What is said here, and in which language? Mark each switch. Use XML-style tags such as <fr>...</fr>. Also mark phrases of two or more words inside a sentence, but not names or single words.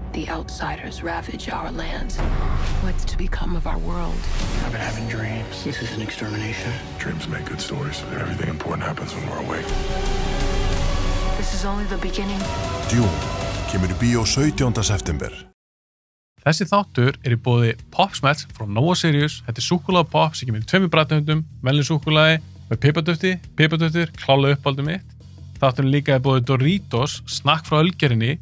<en>the outsiders ravage our lands. What's to become of our world? I've been having dreams. This is an extermination. Dreams make good stories. Everything important happens when we're awake. This is only the beginning.</en> <is>Dune kemur í bíó 17. september. Þessi þáttur í boði Pop-Smets frá Nova Sirius. Þetta súkkulaði pop sem kemur í 2 bragðtegundum, venjuleg súkkulaði með piparduftið, klálega uppáldið mitt. Þátturinn líka í boði Doritos, snakk frá Ölgerinni.</is>